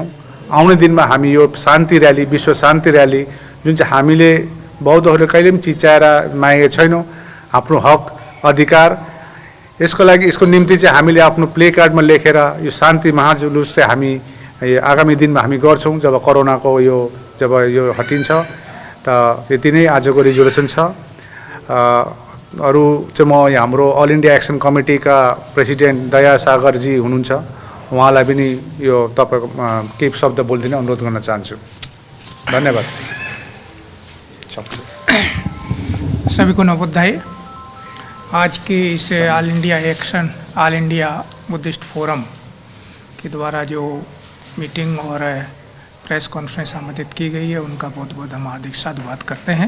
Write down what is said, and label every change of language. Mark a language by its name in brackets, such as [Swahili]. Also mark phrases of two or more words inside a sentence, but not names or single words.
[Nepali] आउने दिनमा हामी यो शान्ति र्याली, विश्व शान्ति र्याली जुन चाहिँ हामीले बौद्धहरूले कहिले पनि चिच्याएर मागेका छैनौँ, आफ्नो हक अधिकार, यसको लागि यसको निम्ति चाहिँ हामीले आफ्नो प्ले कार्डमा लेखेर यो शान्ति महाजुलुस चाहिँ हामी आगामी दिनमा हामी गर्छौँ जब कोरोनाको जब यो हटिन्छ। त यति नै आजको रिजोल्युसन छ। अरू चाहिँ म हाम्रो अल इन्डिया एक्सन कमिटीका प्रेसिडेन्ट दया सागरजी हुनुहुन्छ, उहाँलाई पनि यो तपाईँको केही शब्द बोलिदिन अनुरोध गर्न चाहन्छु। धन्यवाद। [Hindi] सभी को नवोदय। आज के इस ऑल इंडिया बुद्धिस्ट फोरम के द्वारा जो मीटिंग और [English] press conference [Hindi] आमंत्रित की गई है, उनका बहुत बहुत हम हार्दिक साधुवाद करते हैं।